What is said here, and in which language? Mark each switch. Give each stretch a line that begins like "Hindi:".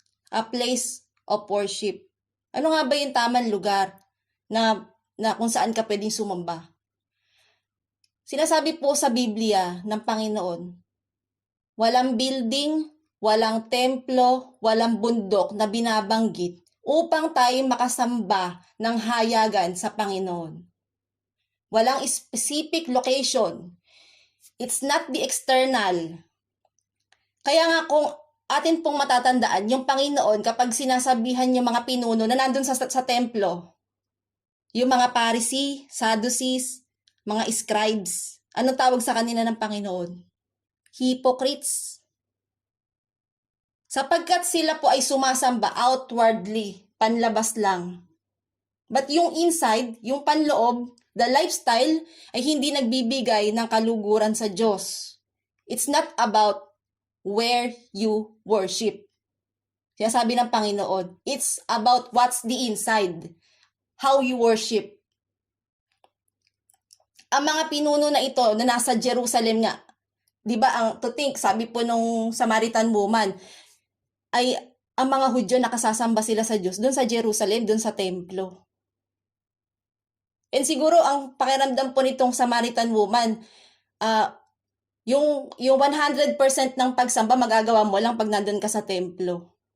English: A place of worship.
Filipino: Ano nga ba yung tamang lugar na kung saan ka pwedeng sumamba? Sinasabi po sa Biblia ng Panginoon, walang building, walang templo, walang bundok na binabanggit upang tayo makasamba ng hayagan sa Panginoon. Walang specific location.
English: It's not the external.
Filipino: Kaya nga kung atin pong matatandaan, yung Panginoon kapag sinasabihan yung mga pinuno na nandun sa templo, yung mga Pharisee, Sadducees, mga scribes, anong tawag sa kanila ng Panginoon? Hypocrites. Sapagkat sila po ay sumasamba outwardly, panlabas lang. But yung inside, yung panloob, the lifestyle ay hindi nagbibigay ng kaluguran sa Diyos.
English: It's not about where you worship.
Filipino: Kaya sabi ng Panginoon,
English: it's about what's the inside, how you worship.
Filipino: Ang mga pinuno na ito na nasa Jerusalem nga, di ba, to think, sabi po nung Samaritan woman, ay ang mga Hudyo nakasasamba sila sa Diyos doon sa Jerusalem, doon sa templo. And siguro ang pakiramdam po nitong Samaritan woman, yung 100% ng pagsamba magagawa mo lang pag nandun ka sa templo.